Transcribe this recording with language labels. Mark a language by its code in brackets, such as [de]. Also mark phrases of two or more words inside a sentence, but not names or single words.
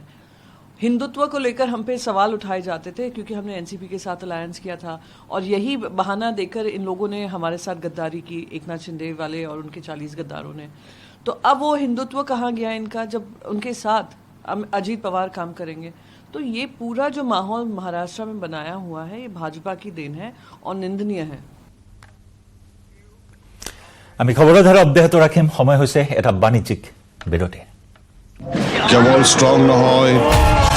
[hi] हिंदुत्व को लेकर हम पे सवाल उठाए जाते थे क्योंकि हमने एनसीपी के साथ अलायंस किया था, और यही बहाना देकर इन लोगों ने हमारे साथ गद्दारी की, एकनाथ शिंदे वाले और उनके 40 गद्दारों ने। तो अब वो हिंदुत्व कहाँ गया इनका जब उनके साथ अजीत पवार काम करेंगे? तो ये पूरा जो माहौल महाराष्ट्र में बनाया हुआ है, ये भाजपा की देन है और निंदनीय है। [as] আমি খবৰধাৰা অব্যাহত ৰাখিম। সময় হৈছে এটা বাণিজ্যিক বিৰতি। কেৱল ষ্ট্ৰং নহয়